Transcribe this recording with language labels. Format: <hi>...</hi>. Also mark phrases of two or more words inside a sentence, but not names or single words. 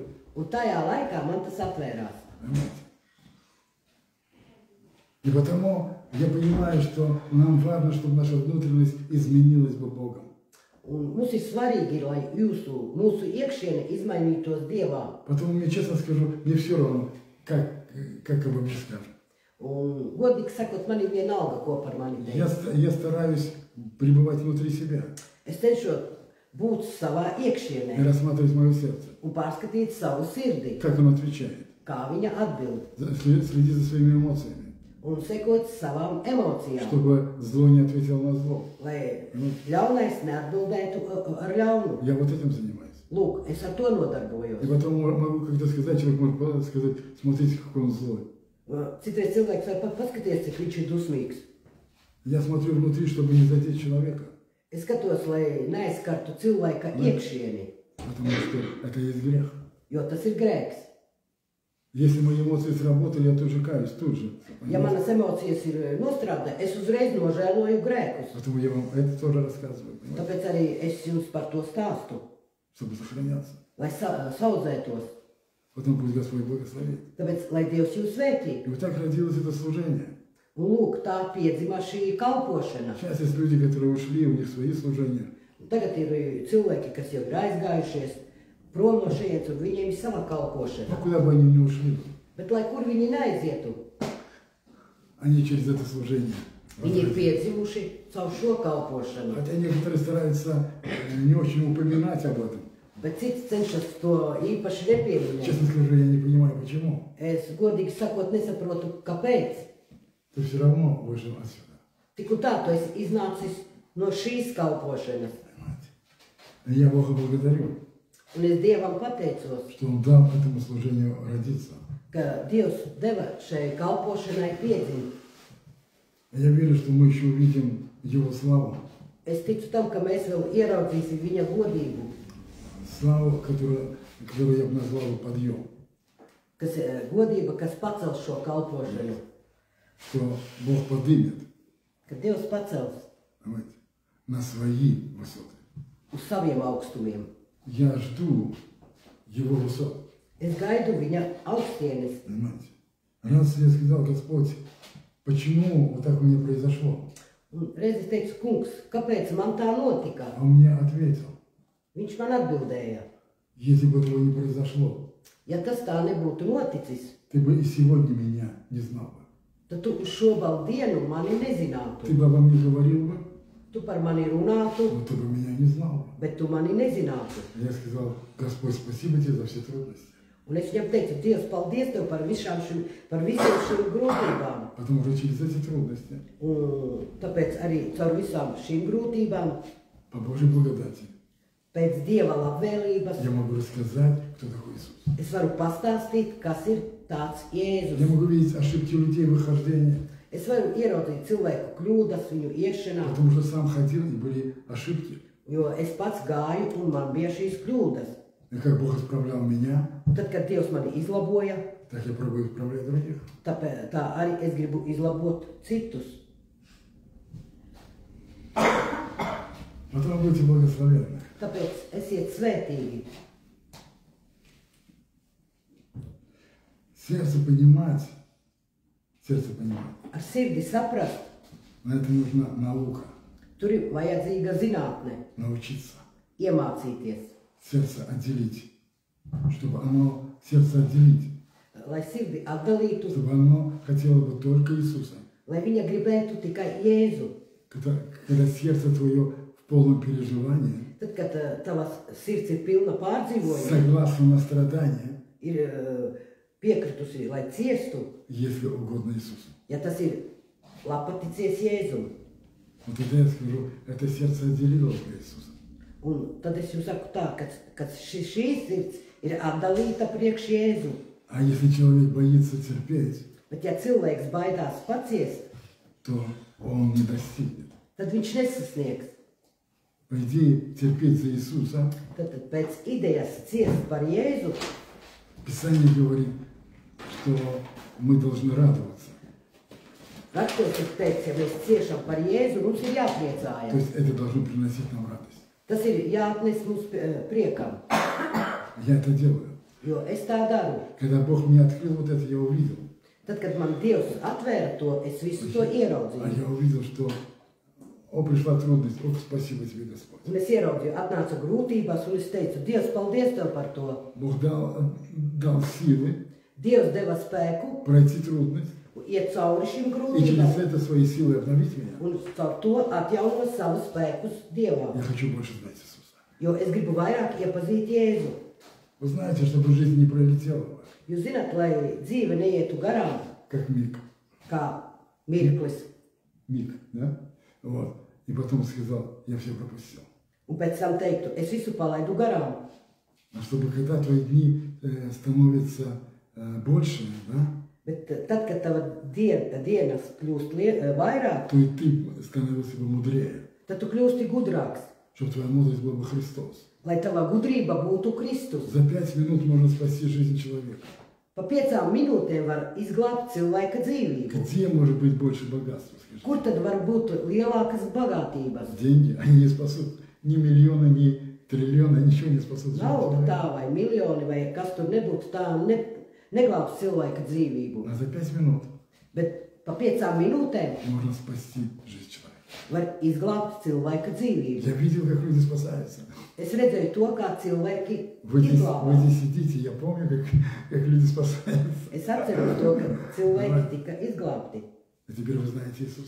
<lv>Un tajā laikā man tas atvērās.</lv> <ru>понимаете? И потому я понимаю, что нам важно, чтобы наша внутренность изменилась бы Богом.</ru> <lv>Un mums ir svarīgi, lai mūsu iekšiene izmainītos Dievā.</lv> <ru>Поэтому мне, честно скажу, мне все равно, как обо мне скажут.</ru> <lv>Un, godīgi sakot, man ir vienalga, ko par mani teiks.</lv> <ru>Я стараюсь пребывать внутри себя</ru> <lv>Es cenšos būt savā</lv> <ru>и</ru> <lv>iekšienē</lv> <ru>рассматривать мое сердце,</ru> <lv>un pārskatīt savu sirdi,</lv> <ru>как оно отвечает,</ru> <lv>kā viņa atbild,</lv> <ru>следить за своими эмоциями,</ru> <lv>un sekot savām emocijām,</lv> <ru>чтобы зло не ответило на зло.</ru> <lv>lai ļaunais neatbildētu ar ļaunu.</lv> <ru>Я вот этим занимаюсь.</ru> <lv>Lūk, es ar to nodarbojos.</lv> <ru>И потом могу, когда сказать, человек может сказать, смотрите, какой он злой.</ru> <lv>Citreiz cilvēks var pat paskatīties, cik viņš ir dusmīgs.</lv> <ru>Я смотрю внутри, чтобы не задеть человека,</ru> <lv>Es skatos, lai neaizskartu cilvēka iekšieni,</lv> <ru>потому что это есть грех.</ru> <lv>jo tas ir grēks.</lv> <ru>Если мои эмоции сработали, я тут же каюсь, тут же.</ru> <lv>Ja manas emocijas ir nostrādātas, es uzreiz nožēloju grēkus.</lv> <ru>Поэтому я вам это тоже рассказываю, понимаете?</ru> <lv>Tāpēc arī es jums par to stāstu,</lv> <ru>Чтобы сохраняться.</ru> <lv>lai saudzētos.</lv> <ru>Потом пусть Господь благословит.</ru> <lv>Tāpēc, lai Dievs jūs svētī.</lv> <ru>И вот так родилось это служение.</ru> <lv>Un lūk, tā piedzima šī kalpošana.</lv> <ru>Сейчас есть люди, которые ушли, у них свои служения.</ru> <lv>Un tagad ir cilvēki, kas jau ir aizgājušies prom no šejienes, un viņiem ir sava kalpošana.</lv> <ru>Но куда бы они ни ушли,</ru> <lv>Bet lai kur viņi neaizietu,</lv> <ru>они через это служение.</ru> <lv>viņi ir piedzimuši caur šo kalpošanu.</lv> <ru>Хотя некоторые стараются не очень упоминать об этом.</ru> <lv>Bet cits cenšas to īpaši nepieminēt.</lv> <ru>Честно скажу, я не понимаю, почему.</ru> <lv>Es godīgi sakot nesaprotu, kāpēc.</lv> <ru>Ты все равно вышел отсюда.</ru> <lv>Tik un tā, tu esi iznācis no šīs kalpošanas.</lv> <ru>Понимаете? И я Бога благодарю,</ru> <lv>Un es Dievam pateicos,</lv> <ru>что Он дал этому служению родиться.</ru> <lv>ka Dievs deva šai kalpošanai piedzimt.</lv> <ru>Я верю, что мы еще увидим Его славу.</ru> <lv>Es ticu tam, ka mēs vēl ieraudzīsim viņa godību,</lv> <ru>Славу, которую я бы назвал подъем.</ru> <lv>kas godība, kas pacels šo kalpošanu,</lv> <ru>Что Бог подымет,</ru> <lv>ka Dievs pacels</lv> <ru>понимаете, на свои высоты.</ru> <lv>uz saviem augstumiem.</lv> <ru>Я жду Его высот.</ru> <lv>Es gaidu viņa augstienes.</lv> <ru>Понимаете? Раз я сказал, Господь, почему вот так у меня произошло?</ru> <lv>Un reiz es teicu, kungs, kāpēc man tā notika?</lv> <ru>А он мне ответил,</ru> <lv>Viņš man atbildēja,</lv> <ru>если бы этого не произошло,</ru> <lv>ja tas tā nebūtu noticis,</lv> <ru>ты бы и сегодня меня не знал бы.</ru> <lv>tad tu uz šo dienu mani</lv> <ru>Ты</ru> <lv>nezinātu.</lv> <ru>бы обо мне говорил бы,</ru> <lv>Tu par mani runātu,</lv> <ru>но ты бы меня не знал бы.</ru> <lv>bet tu mani nezinātu.</lv> <ru>Я сказал, Господь, спасибо тебе за все трудности.</ru> <lv>Un es viņam teicu, Dievs, paldies tev par visiem šīm grūtībām.</lv> <ru>Потому что через эти трудности,</ru> <lv>Un tāpēc arī caur visām šīm grūtībām,</lv> <ru>по Божьей благодати,</ru> <lv>pēc Dieva labvēlības,</lv> <ru>я могу рассказать, кто такой Иисус.</ru> <lv>es varu pastāstīt, kas ir tāds</lv> <ru>Я</ru> <lv>Jēzus.</lv> <ru>могу видеть ошибки людей в выхождении,</ru> <lv>Es varu ieraudzīt cilvēku kļūdas viņu iešanā,</lv> <ru>потому что сам ходил и были ошибки.</ru> <lv>jo es pats gāju un man bija šīs kļūdas.</lv> <ru>И как Бог исправлял меня,</ru> <lv>Un tad, kad Dievs mani izlaboja,</lv> <ru>так я пробую исправлять других.</ru> <lv>tāpēc tā arī es gribu izlabot citus.</lv> <ru>Потом будьте благословенны.</ru> <lv>Tāpēc esiet svētīgi.</lv> <ru>Сердце понимать,</ru> <lv>Ar sirdi saprast,</lv> <ru>на это нужна наука,</ru> <lv>tur ir vajadzīga zinātne,</lv> <ru>научиться.</ru> <lv>iemācīties.</lv> <ru>Сердце отделить, чтобы оно, сердце отделить,</ru> <lv>lai sirdi atdalītu,</lv> <ru>чтобы оно хотело бы только Иисуса.</ru> <lv>lai viņa gribētu tikai Jēzu.</lv> <ru>Когда сердце твое в полном переживании,</ru> <lv>Tad, kad tavas sirds ir pilna pārdzīvojuma,</lv> <ru>согласно на страдания,</ru> <lv>ir piekritusi, lai ciestu,</lv> <ru>если угодно Иисусу.</ru> <lv>ja tas ir labpaticies Jēzum.</lv> <ru>Вот тогда я скажу, это сердце отделилось для Иисуса.</ru> <lv>Un tad es jums saku tā, ka šī sirds ir atdalīta priekš Jēzu.</lv> <ru>А если человек боится терпеть,</ru> <lv>Bet ja cilvēks baidās paciest,</lv> <ru>то он не достигнет.</ru> <lv>tad viņš nesasniegs.</lv> <ru>По идее, терпеть за Иисуса,</ru> <lv>Tad pēc idejas ciest par Jēzu,</lv> <ru>Писание говорит, что мы должны радоваться.</ru> <lv>rakstos ir teikts, ja mēs ciešam par Jēzu, mums ir</lv> <ru>То</ru> <lv>jāpriecājas.</lv> <ru>есть это должно приносить нам радость.</ru> <lv>Tas ir jāatnes mums priekam,</lv> <ru>Я это делаю.</ru> <lv>jo es tā daru.</lv> <ru>Когда Бог мне открыл вот это, я увидел.</ru> <lv>Tad, kad man Dievs atvēra to, es visu to</lv> <ru>А</ru> <lv>ieraudzīju.</lv> <ru>я увидел, что пришла трудность. Ох, спасибо тебе, Господь.</ru> <lv>Un es ieraudzīju, atnāca grūtības, un es teicu, Dievs, paldies Tev par to.</lv> <ru>Бог дал силы</ru> <lv>Dievs deva spēku,</lv> <ru>пройти трудность</ru> <lv>iet cauri šim</lv> <ru>и через</ru> <lv>grūtībām,</lv> <ru>это свои силы обновить меня.</ru> <lv>un caur to atjaunot savus spēkus Dievam.</lv> <ru>Я хочу больше знать Иисуса.</ru> <lv>Jo es gribu vairāk iepazīt Jēzu.</lv> <ru>Вы знаете, чтобы жизнь не пролетела ваша,</ru> <lv>Jūs zināt, lai dzīve neietu garām,</lv> <ru>как миг.</ru> <lv>kā mirklis.</lv> <ru>Миг, да? Вот. И потом сказал, я все пропустил.</ru> <lv>Un pēc tam teiktu, es visu palaidu garām.</lv> <ru>А чтобы когда твои дни становятся больше, да,</ru> <lv>Bet tad, kad tava dienas kļūst vairāk,</lv> <ru>то и ты становился бы мудрее.</ru> <lv>tad tu kļūsti gudrāks.</lv> <ru>Чтобы твоя мудрость была бы Христос.</ru> <lv>Lai tava gudrība būtu Kristus.</lv> <ru>За 5 минут можно спасти жизнь человека.</ru> <lv>Pa 5 minūtēm var izglābt cilvēka dzīvību.</lv> <ru>Где может быть больше богатства, скажи?</ru> <lv>Kur tad var būt lielākas bagātības?</lv> <ru>Деньги, они не спасут ни миллиона, ни триллиона, ничего не спасут.</ru> <lv>Nauda tā vai miljoni vai kas tur nebūtu, tā neglābs cilvēka dzīvību.</lv> <ru>А за 5 минут</ru> <lv>Bet pa 5 minūtēm</lv> <ru>можно спасти жизнь человека.</ru> <lv>var izglābt cilvēka dzīvību.</lv> <ru>Я видел, как люди спасаются.</ru> <lv>Es redzēju to, kā cilvēki</lv> <ru>Вы</ru> <lv>izglābās.</lv> <ru>здесь сидите, я помню, как люди спасаются.</ru> <lv>Es atceros to, ka cilvēki tika izglābti.</lv> <ru>А теперь вы знаете Иисуса.</ru>